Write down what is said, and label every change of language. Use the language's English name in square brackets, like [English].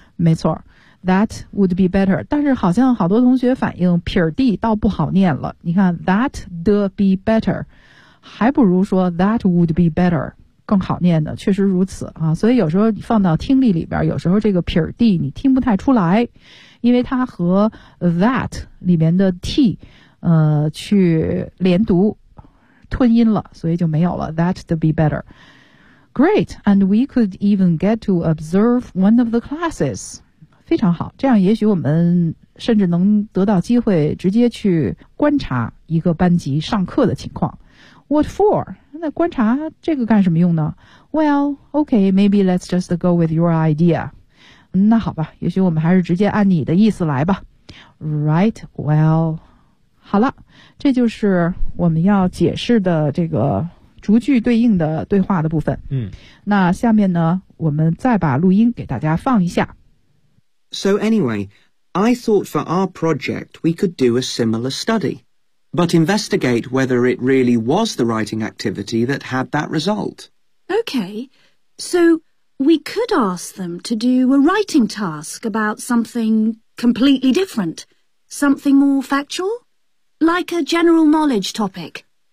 [Chinese] 没错， [English] that would be better， [Chinese] 但是好像好多同学反映撇地倒不好念了，你看 [English] that the be better [Chinese] 还不如说 [English] that would be better [Chinese] 更好念的，确实如此啊。所以有时候你放到听力里边，有时候这个撇地你听不太出来，因为它和 that 里面的 t去连读吞音了，所以就没有了。 [English] That'd be better. Great, and we could even get to observe one of the classes. [Chinese] 非常好，这样也许我们甚至能得到机会直接去观察一个班级上课的情况。 [English] What for? [Chinese] 那观察这个干什么用呢？ [English] Well, okay, maybe let's just go with your idea. [Chinese] 那好吧，也许我们还是直接按你的意思来吧。 [English] Right, well... [Chinese] 好了，这就是我们要解释的这个逐句对应的对话的部分。嗯，那下面呢，我们再把录音给大家放一下。 [English] So anyway, I thought for our project we could do a similar study, but investigate whether it really was the writing activity that had that result. Okay, so we could ask them to do a writing task about something completely different, something more factual, like a general knowledge topic.